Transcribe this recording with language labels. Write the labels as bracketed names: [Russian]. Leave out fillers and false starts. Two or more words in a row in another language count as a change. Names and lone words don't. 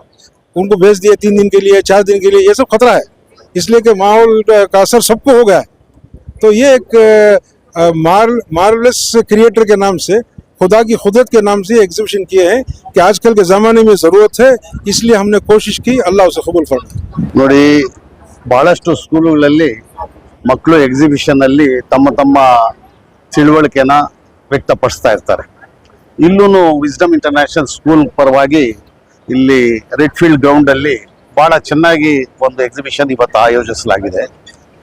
[Hindi] उनको भेज दिए 3 दिन के लिए, 4 दिन के लिए, ये सब खतरा है, इसलिए कि माहौल का असर सबको हो गया है। तो ये एक [English] marvelous creator [Hindi] के नाम से, खुदा की खुदरत के नाम से एग्जीबिशन किए हैं कि आजकल के ज़माने में ज़रूरत है, इसलिए हमने कोशिश की। अल्लाह उसे कबूल फरमाए। [Kannada] ನೋಡಿ, ಬಹಳಷ್ಟು ಸ್ಕೂಲುಗಳಲ್ಲಿ ಮಕ್ಕಳು ಎಕ್ಸಿಬಿಷನ್ ಅಲ್ಲಿ ತಮ್ಮ ತಿಳುವಳಿಕೆನ ವ್ಯಕ್ತಪಡಿಸ್ತಾ ಇರ್ತಾರೆ. ಇಲ್ಲೂ ವಿಸ್ಡಮ್ ಇಂಟರ್ನ್ಯಾಷನಲ್ ಸ್ಕೂಲ್ ಪರವಾಗಿ ಇಲ್ಲಿ ರೆಡ್ ಫೀಲ್ಡ್ ಗ್ರೌಂಡ್ ಅಲ್ಲಿ ಬಹಳ ಚೆನ್ನಾಗಿ ಒಂದು ಎಕ್ಸಿಬಿಷನ್ ಇವತ್ತು ಆಯೋಜಿಸಲಾಗಿದೆ.